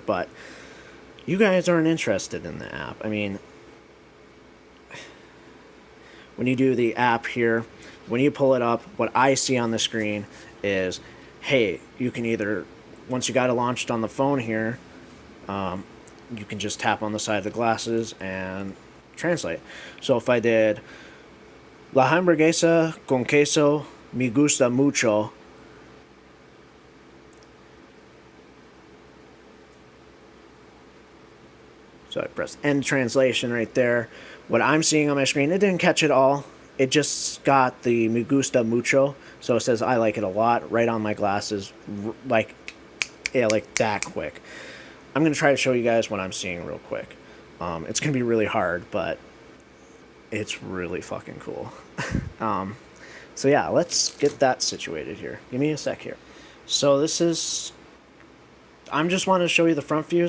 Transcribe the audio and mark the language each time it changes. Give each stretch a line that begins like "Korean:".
English: But you guys aren't interested in the app. I mean, when you do the app here, when you pull it up, what I see on the screen is hey, you can either, once you got it launched on the phone here, you can just tap on the side of the glasses and translate. So if I did
Spanish: La hamburguesa con queso me gusta mucho.
English: So I press end translation right there. What I'm seeing on my screen, it didn't catch it all. It just got the
Spanish: me gusta mucho.
English: So it says I like it a lot right on my glasses. Like, yeah, like that quick. I'm going to try to show you guys what I'm seeing real quick. It's going to be really hard, but it's really fucking cool. So yeah, let's get that situated here. Give me a sec here. So this is, I'm just wanting to show you the front view.